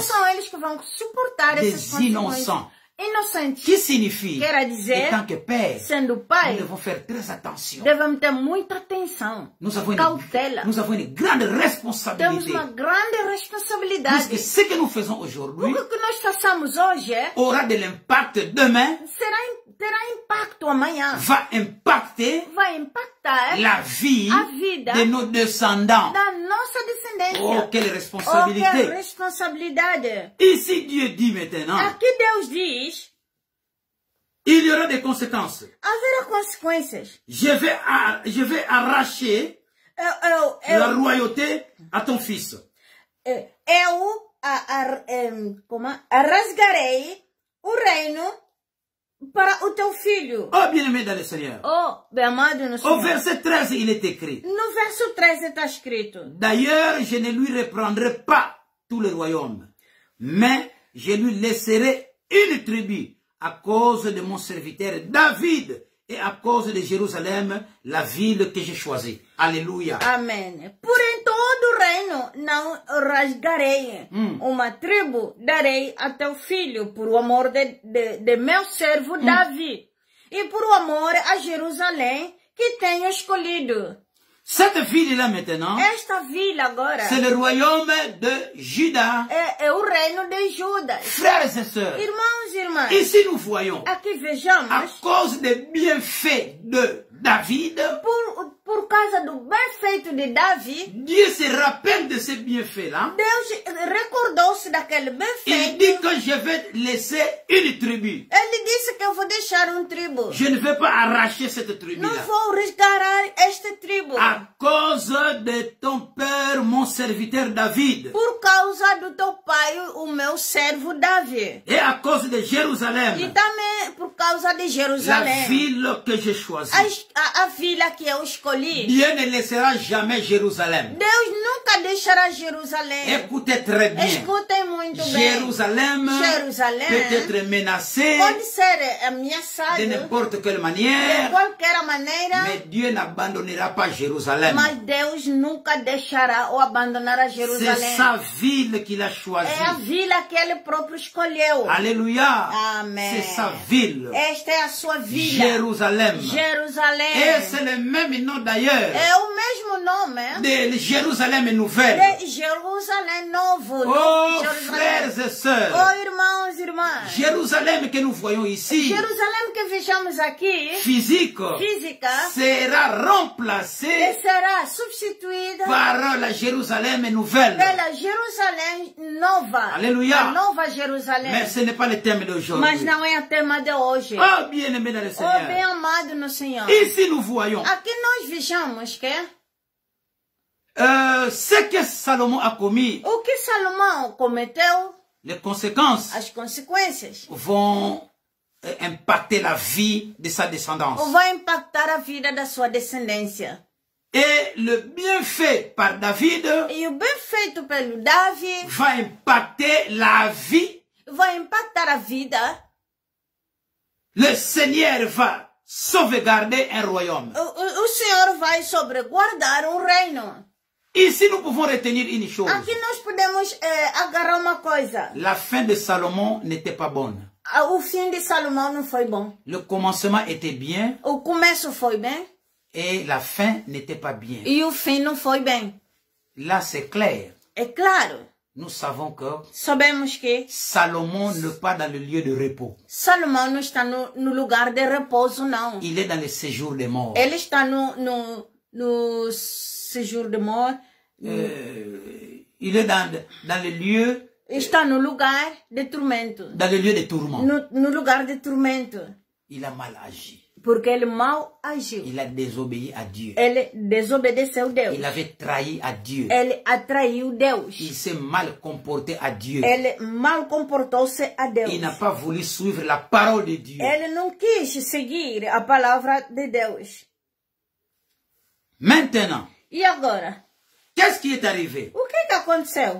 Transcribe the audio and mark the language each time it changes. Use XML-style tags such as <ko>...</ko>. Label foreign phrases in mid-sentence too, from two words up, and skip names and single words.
<pt>são eles que vão suportar essas</pt> <fr>Des</fr> <pt>consequências.</pt> <fr>innocents.</fr> <pt>Inocentes.</pt> <fr>Qui signifie</fr> <pt>Quer dizer,</pt> <fr>que tant que père,</fr> <pt>sendo</pt> <fr>nous</fr> <pt>pai,</pt> <fr>devons faire très attention.</fr> <pt>devemos ter muita atenção.</pt> <fr>Nous avons</fr> <pt>Cautela.</pt> <fr>une grande</fr> <pt>Temos</pt> <fr>responsabilité.</fr> <pt>uma grande responsabilidade.</pt> <fr>Puisque ce que nous faisons aujourd'hui</fr> <pt>O que nós façamos hoje</pt> <fr>aura de l'impact demain,</fr> <pt>terá impacto amanhã.</pt> <fr>va impacter</fr> <pt>Vai impactar</pt> <fr>la vie</fr> <pt>a vida</pt> <fr>de nos descendants.</fr> <pt>da nossa descendência.</pt> <fr>Oh, quelle</fr> <pt>Oh, que</pt> <fr>responsabilité.</fr> <pt>responsabilidade.</pt> <fr>Ici, Dieu dit maintenant,</fr> <pt>Aqui Deus diz,</pt> <fr>il y aura des conséquences.</fr> <pt>haverá consequências.</pt> <fr>Je vais arracher la royauté à ton fils.</fr> <pt>Rasgarei o reino para o teu filho.</pt> <fr>Oh, bien-aimé dans le Seigneur.</fr> <pt>Oh, bem amado no</pt> <fr>Au</fr> <pt>Senhor.</pt> <fr>verset 13, il est écrit,</fr> <pt>No verso 13 está escrito,</pt> <fr>d'ailleurs, je ne lui reprendrai pas tout le royaume, mais je lui laisserai une tribu à cause de mon serviteur David et à cause de Jérusalem, la ville que j'ai choisie. Alléluia.</fr> <pt>amém. Porém, todo o reino não rasgarei. Uma tribo darei a teu filho por o amor de meu servo Davi e por o amor a Jerusalém que tenho escolhido.</pt> <fr>Cette ville-là maintenant,</fr> <pt>Esta vila agora</pt> <fr>c'est le royaume de Juda.</fr> <pt>é o reino de Judas.</pt> <fr>Frères et sœurs,</fr> <pt>Irmãos e irmãs,</pt> <fr>ici nous voyons,</fr> <pt>aqui</pt> <fr>à</fr> <pt>vejamos,</pt> <fr>cause des bienfaits de David,</fr> <pt>por causa do bem feito de Davi,</pt> <fr>Dieu se rappelle de ces bienfaits-là.</fr> <pt>Deus recordou-se daquele bem</pt> <fr>Il</fr> <pt>feito.</pt> <fr>dit que je vais laisser une tribu.</fr> <pt>Ele disse que eu vou deixar tribo.</pt> <fr>Je ne vais pas arracher cette</fr> <pt>Não</pt> <fr>tribu-là.</fr> <pt>vou resgatar esta tribo.</pt> <fr>À cause de ton père, mon serviteur David.</fr> <pt>Por causa do teu pai, o meu servo Davi.</pt> <fr>Et à cause de</fr> <pt>E</pt> <fr>Jérusalem,</fr> <pt>também por causa de</pt> <fr>la</fr> <pt>Jerusalém.</pt> <fr>ville que j'ai choisie.</fr> <pt>A vila que eu escolhi.</pt> <fr>Dieu ne laissera jamais Jérusalem.</fr> <pt>Deus nunca deixará Jerusalém.</pt> <fr>Écoutez très bien.</fr> <pt>Escutem muito bem.</pt> <fr>Jérusalem</fr> <pt>Jerusalém</pt> <fr>peut être menacée</fr> <pt>pode ser ameaçado</pt> <fr>de n'importe quelle</fr> <pt>de</pt> <fr>manière,</fr> <pt>qualquer maneira,</pt> <fr>mais Dieu n'abandonnera pas Jérusalem.</fr> <pt>mas Deus nunca deixará ou abandonará</pt> <fr>C'est</fr> <pt>Jerusalém.</pt> <fr>sa ville qu'il a</fr> <pt>É a</pt> <fr>choisie.</fr> <pt>vila que ele próprio escolheu.</pt> <fr>Alléluia.</fr> <pt>Amém.</pt> <fr>C'est sa ville.</fr> <pt>Esta é a sua vila.</pt> <fr>Jérusalem.</fr> <pt>Jerusalém.</pt> <fr>Et c'est le même nom d'ailleurs</fr> <pt>É o mesmo nome</pt> <fr>de Jérusalem nouvelle.</fr> <pt>de Jerusalém novo.</pt> <fr>Oh,</fr> <pt>Jerusalém.</pt> <fr>frères et sœurs,</fr> <pt>Oh, irmãos e irmãs.</pt> <fr>Jérusalem que nous voyons ici,</fr> <pt>Jerusalém que vejamos aqui,</pt> <fr>physique,</fr> <pt>física,</pt> <fr>sera remplacée</fr> <pt>será substituída</pt> <fr>par la Jérusalem nouvelle.</fr> <pt>pela Jerusalém nova.</pt> <fr>Alléluia.</fr> <pt>A nova Jerusalém.</pt> <fr>Mais ce n'est pas le thème</fr> <pt>Mas</pt> <fr>d'aujourd'hui.</fr> <pt>não é o tema de hoje.</pt> <fr>Oh, bien-aimé dans le</fr> <pt>Oh, bem</pt> <fr>Seigneur.</fr> <pt>amado no Senhor.</pt> <fr>Ici, nous voyons</fr> <pt>Aqui nós vejamos que</pt> <fr>ce que Salomon a commis.</fr> <pt>o que Salomão cometeu,</pt> <fr>Les conséquences</fr> <pt>as consequências,</pt> <fr>vont impacter la vie de sa descendance.</fr> <pt>vai impactar a vida da sua descendência.</pt> <fr>Et le bienfait par David</fr> <pt>E o bem feito pelo Davi</pt> <fr>va impacter la vie.</fr> <pt>vai impactar a vida.</pt> <fr>Le Seigneur va sauvegarder un royaume.</fr> <pt>O Senhor vai sobreguardar reino.</pt> <fr>Ici, nous pouvons retenir une chose.</fr> <pt>Aqui nós podemos agarrar uma coisa.</pt> <fr>La fin de Salomon n'était pas bonne.</fr> <pt>O fim de Salomão não foi bom.</pt> <fr>Le commencement était bien</fr> <pt>O começo foi bem</pt> <fr>et la fin n'était pas bien.</fr> <pt>e o fim não foi bem.</pt> <fr>Là, c'est clair.</fr> <pt>É claro.</pt> <fr>nous savons que</fr> <pt>sabemos que</pt> <fr>Salomon n'est pas dans le lieu de repos.</fr> <pt>Salomão não está no lugar de repouso, não.</pt> <fr>Il est dans le séjour des morts.</fr> <pt>Ele está no</pt> <fr>séjour de mort. Il est dans le lieu...</fr> <pt>Está no lugar de tormento.</pt> <fr>Dans le lieu de tourment.</fr> <pt>No lugar de tormento.</pt> <fr>Il a mal agi.</fr> <pt>Porque ele mal agiu.</pt> <fr>Il a désobéi à Dieu.</fr> <pt>Ele desobedeceu Deus.</pt> <fr>Il avait trahi à Dieu.</fr> <pt>Ele atraiu Deus.</pt> <fr>Il s'est mal comporté à Dieu.</fr> <pt>Ele mal comportou-se a Deus.</pt> <fr>Il n'a pas voulu suivre la parole de Dieu.</fr> <pt>Ele não quis seguir a palavra de Deus.</pt> <fr>Maintenant,</fr> <pt>E agora?</pt> <fr>qu'est-ce qui est arrivé?</fr> <pt>O que aconteceu?</pt>